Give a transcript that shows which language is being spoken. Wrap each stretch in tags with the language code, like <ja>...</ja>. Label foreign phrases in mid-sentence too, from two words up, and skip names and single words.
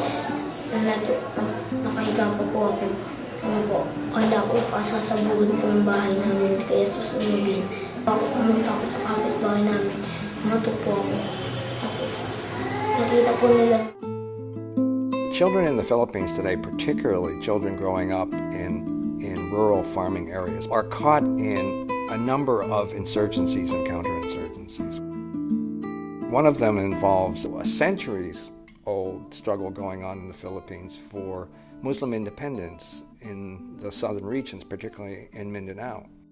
<tl>Nakahiga pa po ako. Kala ko pasasabuhin po yung bahay namin kaya susunugin. Pumunta ako sa kapitbahay namin. Matok po ako. Tapos nakita po nila.</tl> <en>Children in the Philippines today, particularly children growing up in rural farming areas, are caught in a number of insurgencies and counterinsurgencies. One of them involves a centuries-old struggle going on in the Philippines for Muslim independence in the southern regions, particularly in Mindanao.</en>